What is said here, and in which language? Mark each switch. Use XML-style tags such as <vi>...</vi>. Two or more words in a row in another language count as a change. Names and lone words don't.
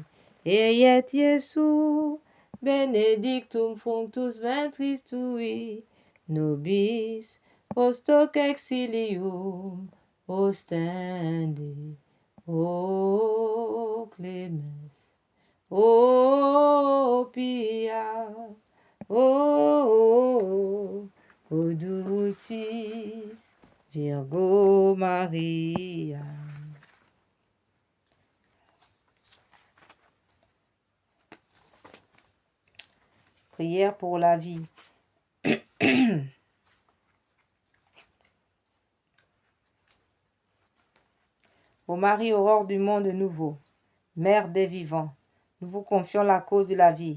<la>Eiet Iesu, benedictum fructus ventris tui, nobis post hoc exilium ostende. O clemens, o pia, o dulcis Virgo Maria.</la> <fr>Prière pour la vie. Ô Marie, aurore du monde nouveau, Mère des vivants, nous vous confions la cause de la vie.</fr>